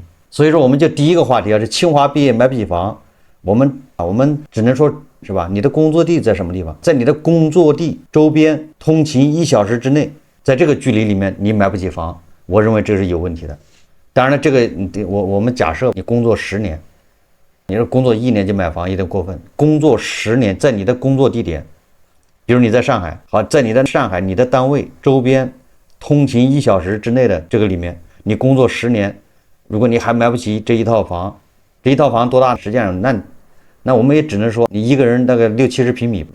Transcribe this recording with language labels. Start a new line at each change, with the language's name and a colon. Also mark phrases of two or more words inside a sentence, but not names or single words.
Chinese: 所以說我們就第一個話題是清華畢業買不起房，我們只能說是吧？你的工作地在什麼地方？在你的工作地周邊通勤1小時之內，在這個距離裡面你買不起房，我認為這是有問題的。當然了，這個我們假設你工作10年，你說工作1年就買房有點過分。工作10年，在你的工作地點，比如你在上海，好，在你的上海你的单位周邊通勤1小時之內的这個裡面，你工作10年，如果你還買不起這一套房，這一套房多大？實際上那我們也只能說你一個人大概60-70平米。